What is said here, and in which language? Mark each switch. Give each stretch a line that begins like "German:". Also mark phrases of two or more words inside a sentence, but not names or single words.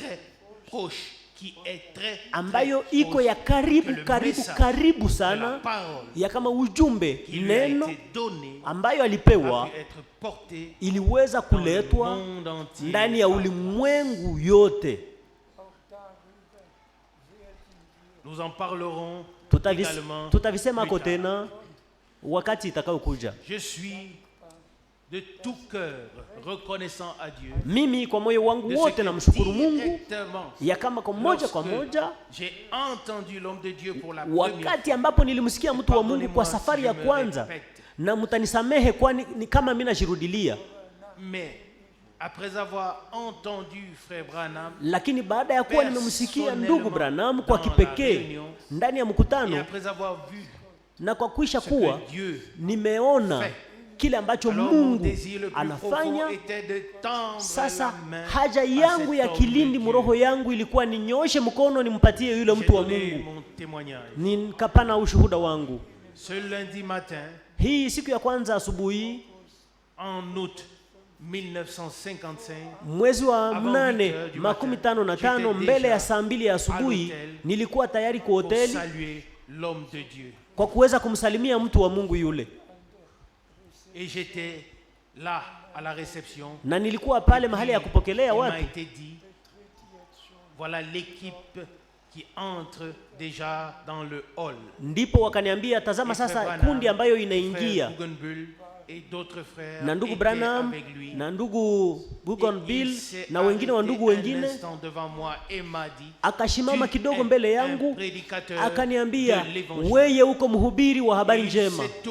Swahili: ambayo iko ya karibu sana, ya kama ujumbe neno ambayo alipewa iliweza kuletwa ndani ya ulimwengu yote.
French: Nous en parlerons également.
Swahili: Tutavisema tena wakati itakayokuja.
French: Je suis de tout cœur reconnaissant à Dieu.
Swahili: Mimi kwa moyo wangu wote namshukuru Mungu ya kama kwa moja kwa moja
French: j'ai entendu l'homme de Dieu pour la première
Swahili: wakati ambapo nilimsikia mtu wa Mungu kwa safari ya kwanza, na mtanisamehe kwani ni kama mimi najirudilia.
French: Mais après avoir entendu frère Branham,
Swahili: lakini baada ya kuwa nimemsikia ndugu Branham kwa kipekee ndani ya mkutano, na kwa kuisha kuwa nimeona kile ambacho Mungu anafanya, sasa haja yangu ya kilindi mroho yangu ilikuwa ninyooshe mkono nimpatie yule mtu wa Mungu, nikapana ushuhuda wangu.
French: Ce lundi matin,
Swahili: hii siku ya kwanza asubuhi
French: en août 1955,
Swahili: mwezi wa 8:55 mbele ya saa 2 ya asubuhi nilikuwa tayari kwa hoteli kwa kuweza kumsalimia mtu wa Mungu yule.
French: Et j'étais là à la réception,
Swahili: na nilikuwa pale mahali ya kupokelea watu.
French: Voilà l'équipe qui entre déjà dans le hall.
Swahili: Ndipo wakaniambia tazama sasa kundi ambayo inaingia, na ndugu Branham na ndugu Bougainville na wengine wa ndugu wengine. Akashimama kidogo mbele yangu akaniambia, wewe uko mhubiri wa habari njema.